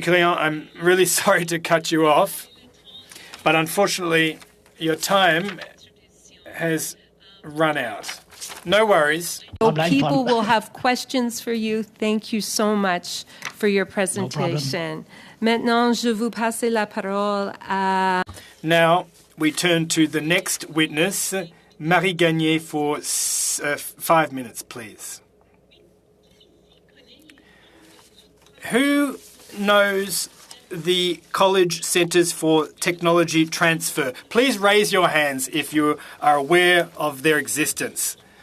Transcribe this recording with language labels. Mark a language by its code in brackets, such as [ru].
[en] Carignan, I'm really sorry to cut you off, but unfortunately, your time has run out. No worries. So people will have questions for you. Thank you so much for your presentation. [fr] Maintenant, je vous passe la parole à... [en] Now, we turn to the next witness, Marie Gagné, for 5 minutes, please. Who knows the College Centres for Technology Transfer? Please raise your hands if you are aware of their existence.